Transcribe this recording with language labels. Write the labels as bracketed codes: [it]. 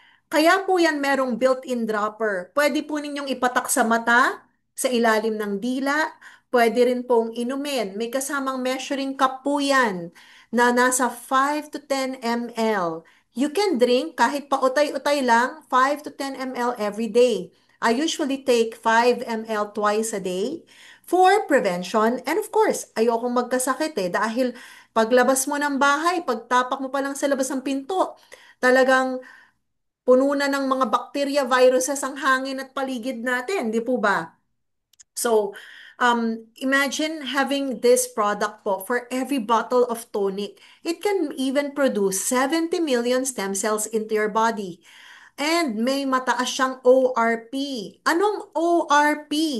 [tl] Kaya po yan merong built-in dropper. Pwede po ninyong ipatak sa mata, sa ilalim ng dila, pwede rin pong inumin. May kasamang measuring cup po yan na nasa 5 to 10 ml. [en] You can drink [tl] kahit pautay-utay lang, [en] 5 to 10 ml every day. I usually take 5 ml twice a day for prevention. And of course, [tl] ayokong magkasakit dahil paglabas mo ng bahay, pagtapak mo pa lang sa labas ng pinto, talagang puno na ng mga bacteria, viruses ang hangin at paligid natin, di po ba? [en] So, imagine having this product po for every bottle of tonic. It can even produce 70 million stem cells into your body. [tl] And may mataas siyang ORP. Anong ORP?